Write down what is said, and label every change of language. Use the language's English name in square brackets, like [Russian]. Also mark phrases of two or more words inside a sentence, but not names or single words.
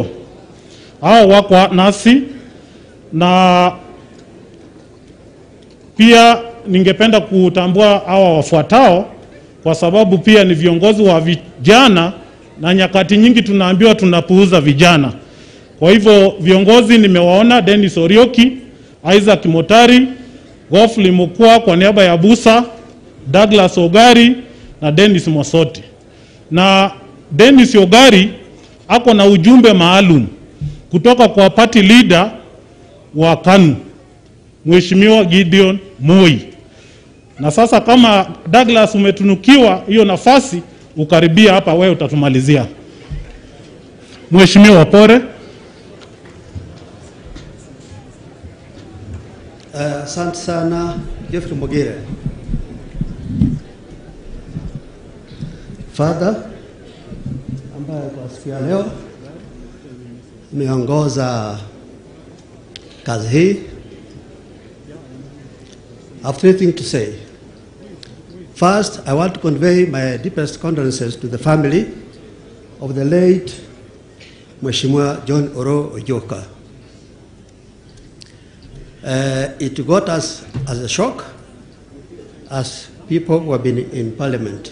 [Swahili] Hao wako nasi, na pia ningependa kutambua hawa wafuatao kwa sababu pia ni viongozi wa vijana, na nyakati nyingi tunaambiwa tunapuuza vijana. Kwa hivyo viongozi nimewaona: Dennis Orioki, Isaac Motari, Geoffrey Mukua kwa niaba ya Busa, Douglas Ogari na Dennis Mosoti. Na Dennis Ogari ako na ujumbe maalum kutoka kwa [English] party leader [Swahili] wa KANU, Mheshimiwa Gideon Moi. Na sasa kama Douglas umetunukiwa hiyo nafasi, ukaribia hapa, wewe utatumalizia. Mheshimiwa Opore. Asante sana Geoffrey Mogere. Father ambaye kwa siku ya leo ameongoza kazi hii. [English] I have three things to say. First, I want to convey my deepest condolences to the family of the late Mheshimiwa John Oroo Oyioka. It got us as a shock as people who have been in Parliament.